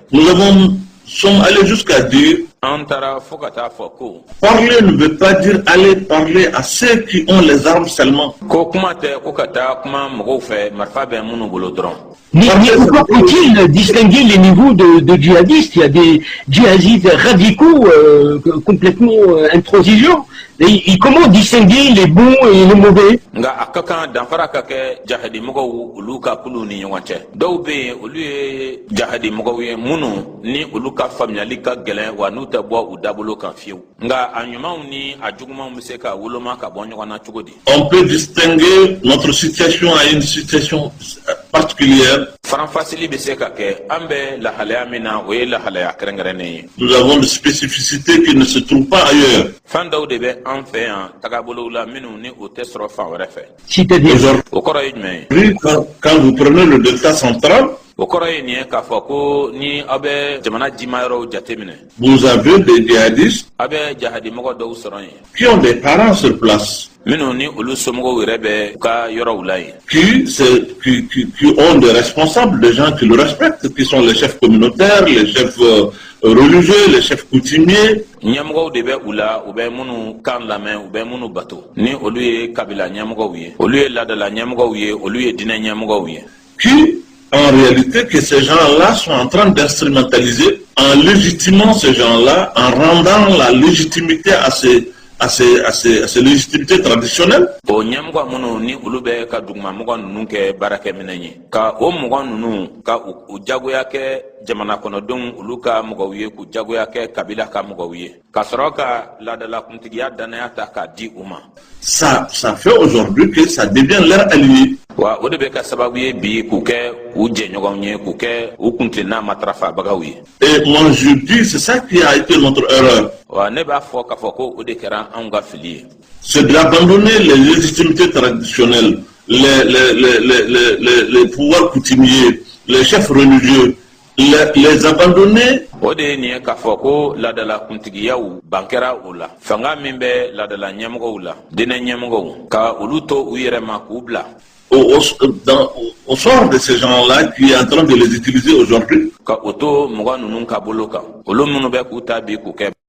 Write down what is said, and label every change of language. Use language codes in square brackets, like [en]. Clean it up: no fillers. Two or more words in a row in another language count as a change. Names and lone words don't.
[fr] Nous sommes allés jusqu'à dire [bm] an taara fo ka taa fɔ ko [fr] parler ne veut pas dire aller parler à ceux qui ont les armes seulement. [bm] Ko kuma tɛ ko ka taa kuma mɔgɔw fɛ marifa bɛ minnu bolo dɔrɔn. [fr] Mais pourquoi faut-il distinguer les niveaux de djihadistes? Il y a des djihadistes radicaux complètement intransigeants. Et comment distinguer les bons et les mauvais? [bm] Nga a ka kan danfara ka kɛ jahadi mɔgɔw olu ka kulu ni ɲɔgɔn cɛ dɔw bɛ yen olu ye jahadi mɔgɔw ye minnu ni olu ka faamuyali ka gɛlɛn wa n'u tɛ bɔ u dabolo kan fiyewu nka a ɲumanw ni a jugumanw bɛ se ka woloma ka bɔ ɲɔgɔn na cogo di. [fr] On peut distinguer notre situation à une situation particulière. [bm] Faranfasili bɛ se ka kɛ an bɛ lahalaya min na o ye lahalaya kɛrɛnkɛrɛnnen ye. [fr] Nous avons des spécificités qui ne se trouvent pas ailleurs. [bm] Fɛn dɔw de bɛ an fɛ yan tagabolow la minnu ni o tɛ sɔrɔ fan wɛrɛ fɛ. [fr] C'est-à-dire [bm] o kɔrɔ ye jumɛn ye. [fr] Quand vous prenez le delta central, [bm] o kɔrɔ ye nin ye k'a fɔ ko ni aw bɛ jamana jimayɔrɔw jateminɛ. [fr] Vous avez des djihadistes [bm] aw bɛ jahadimɔgɔ dɔw sɔrɔ yen. [fr] qui ont des parents sur place. [bm] minnu ni olu somɔgɔw yɛrɛ bɛ u ka yɔrɔw la yen. [fr] Qui ont des responsables, des gens qui le respectent, qui sont les chefs communautaires, les chefs religieux, les chefs coutumiers. [bm] ɲɛmɔgɔw de bɛ u la u bɛ minnu kan lamɛn u bɛ minnu bato ni olu ye kabila ɲɛmɔgɔw ye olu ye laadala ɲɛmɔgɔw ye olu ye diinɛ ɲɛmɔgɔw ye. [fr] Qui en réalité que ces gens-là sont en train d'instrumentaliser en légitimant ces gens-là, en rendant la légitimité à ces légitimités traditionnelles. [bm] o ɲɛmɔgɔ minnu ni olu bɛ ka dugumamɔgɔ ninnu kɛ baarakɛminɛ ye ka o mɔgɔ ninnu ka u jagoya kɛ jamana kɔnɔdenw olu ka mɔgɔw ye k'u jagoya kɛ kabila ka mɔgɔw ye ka sɔrɔ ka laadalakuntigiya danaya ta k'a di u ma. [fr] Ça fait aujourd'hui que ça devient leur allié. [bm] wa o de bɛ ka sababu ye bi k'u kɛ u jɛɲɔgɔnw ye k'u kɛ u kuntilenna matarafabagaw ye. [fr] Et moi je dis c'est ça qui a été notre erreur. [bm] wa ne b'a fɔ k'a fɔ ko o de kɛra anw ka fili ye. [fr] C'est d'abandonner les légitimités traditionnelles, les pouvoirs coutumiers, les chefs religieux, les abandonner. [bm] o de ye nin ye k'a fɔ ko laadalakuntigiyaw ban kɛra o la fanga min bɛ laadala ɲɛmɔgɔw la diinɛ ɲɛmɔgɔw ka olu to u yɛrɛ ma k'u bila. [fr] Au sort de ces gens-là qui est en train de les utiliser aujourd'hui. [bm] ka o to mɔgɔ ninnu ka bolo kan olu minnu bɛ k'u ta bi k'u kɛ